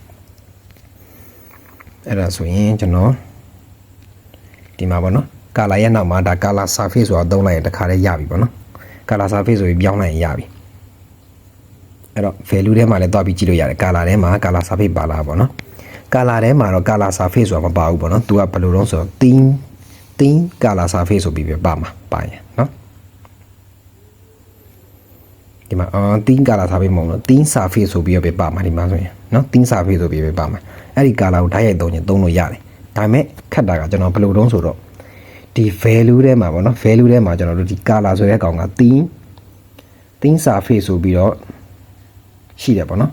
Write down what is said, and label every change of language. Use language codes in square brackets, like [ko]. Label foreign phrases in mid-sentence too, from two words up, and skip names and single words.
[my] အဲ့ဒါဆိုရင်ကျွန်တော်ဒီမှာပေါ့နော် color ရဲ့နောက်မှာဒါ [en] color surface [my] ဆိုတာသုံးလိုက်ရင်တခါတည်းရပြီပေါ့နော် [en] color surface [my] ဆိုပြီးပြောင်းလိုက်ရင်ရပြီအဲ့တော့ value ထဲမှာလည်းတွားပြီးကြည့်လို့ရတယ် color ထဲမှာ [en] color surface [my] ပါလာပေါ့နော် color ထဲမှာတော့ [en] color surface [my] ဆိုတာမပါဘူးပေါ့နော်သူကဘယ်လိုလုပ်ဆိုတော့ [en] theme color surface [my] ဆိုပြီးပြပါမှာပါရင်နော် ဒီမှာ [en] theme color surface [my] မဟုတ်လို့ [en] theme surface [my] ဆိုပြီးပြပါမှာဒီမှာဆိုရင်နော် [en] theme surface [my] ဆိုပြီးပြပါမှာအဲ့ဒီ color ကိုဓာတ်ရိုက်သုံးရင်သုံးလို့ရတယ်ဒါပေမဲ့ခက်တာကကျွန်တော်ဘယ်လိုတုံးဆိုတော့ဒီ value ထဲမှာပေါ့နော် value ထဲမှာကျွန်တော်တို့ဒီ color ဆိုတဲ့ကောင်က [en] theme surface [my] ဆိုပြီးတော့ရှိတယ်ပေါ့နော်